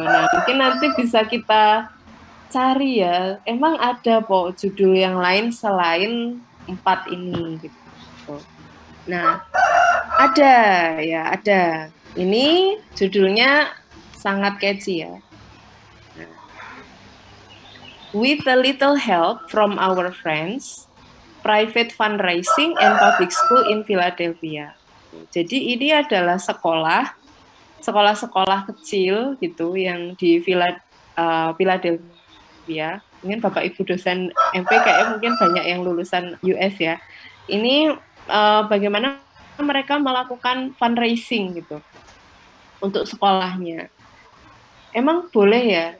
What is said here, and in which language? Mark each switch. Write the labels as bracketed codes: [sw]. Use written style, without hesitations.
[id] Nah, mungkin nanti bisa kita cari ya, emang ada kok judul yang lain selain 4 ini gitu. Nah, ada. Ini judulnya sangat catchy ya. [en] With a little help from our friends, private fundraising and public school in Philadelphia. [id] Jadi ini adalah sekolah-sekolah kecil gitu yang di Philadelphia. Mungkin Bapak Ibu dosen MP kayaknya mungkin banyak yang lulusan US ya. Ini bagaimana mereka melakukan fundraising gitu untuk sekolahnya. Emang boleh ya?